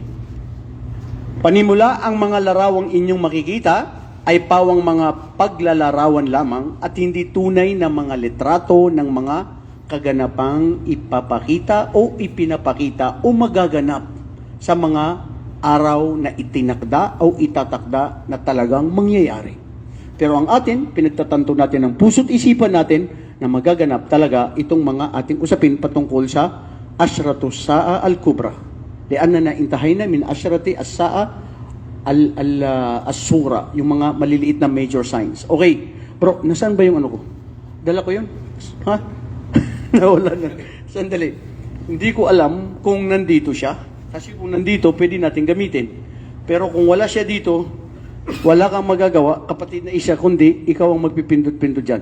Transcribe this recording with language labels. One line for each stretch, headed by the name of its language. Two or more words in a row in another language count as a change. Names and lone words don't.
Filipino: Panimula, ang mga larawang inyong makikita ay pawang mga paglalarawan lamang at hindi tunay na mga litrato ng mga kaganapang ipapakita o ipinapakita o magaganap sa mga araw na itinakda o itatakda na talagang mangyayari. Pero ang atin, pinagtatanto natin ng puso't isipan natin na magaganap talaga itong mga ating usapin patungkol sa
Arabic: أشراط الساعة الكبرى.
Tausug: Lian na intahay na
Arabic: من أشراط الساعة الصغرى,
Filipino: yung mga maliliit na
English: major signs.
Filipino: Okay, bro, nasaan ba yung ko? Dala ko yun? Ha? Nawala na. Sandali. Hindi ko alam kung nandito siya. Kasi kung nandito, pwede natin gamitin. Pero kung wala siya dito, wala kang magagawa, kapatid na Isa, kundi ikaw ang magpipindot-pindot dyan.